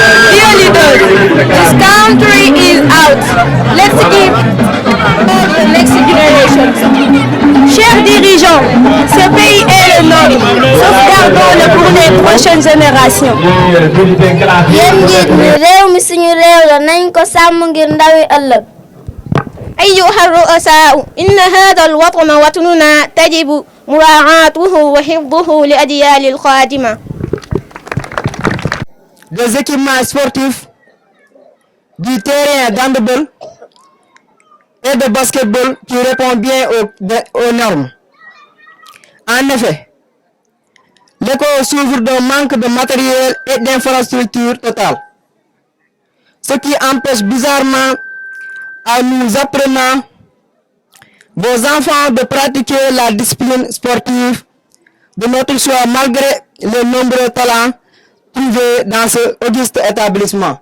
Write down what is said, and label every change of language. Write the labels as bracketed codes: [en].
[en] Dear leaders, this country is out. Let's give for the next generation. [fr] Chers dirigeants, ce pays est le nôtre. Sauvegardons-le pour les prochaines générations. [wo] Yéen njiit mi réew mi suñu réew la nañ ko sàmm ngir ndawi ëllëg. [ar] أيها الرؤساء إن هذا الوطن وطننا تجب مراعاته وحفظه لأجيال القادمة. [fr] Des équipements sportifs, du terrain d'handball et de basketball qui répond bien aux normes. En effet, l'école souffre d'un manque de matériel et d'infrastructures totales, ce qui empêche bizarrement à nous apprenants, vos enfants, de pratiquer la discipline sportive de notre choix malgré les nombreux talents trouvés dans ce auguste établissement.